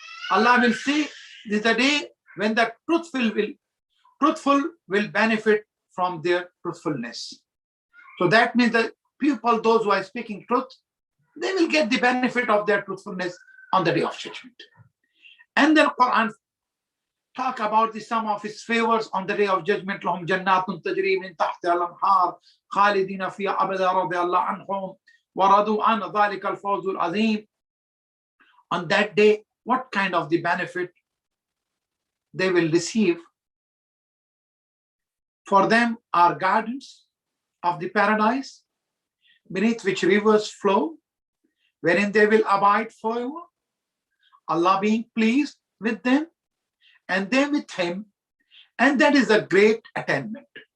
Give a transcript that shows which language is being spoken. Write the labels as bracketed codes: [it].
[en] Allah will say, this is the day when the truthful will benefit from their truthfulness. So that means that people, those who are speaking truth, they will get the benefit of their truthfulness on the day of judgment. And then Quran talk about the sum of its favors on the day of judgment. [ar] لهم جنات تجري من تحتها الأنهار خالدين فيها أبدا رضي الله عنهم ورضوا عن ذلك الفوز العظيم. [en] On that day, what kind of the benefit they will receive? For them are gardens of the paradise, beneath which rivers flow, wherein they will abide forever, Allah being pleased with them, and they with Him, and that is a great attainment.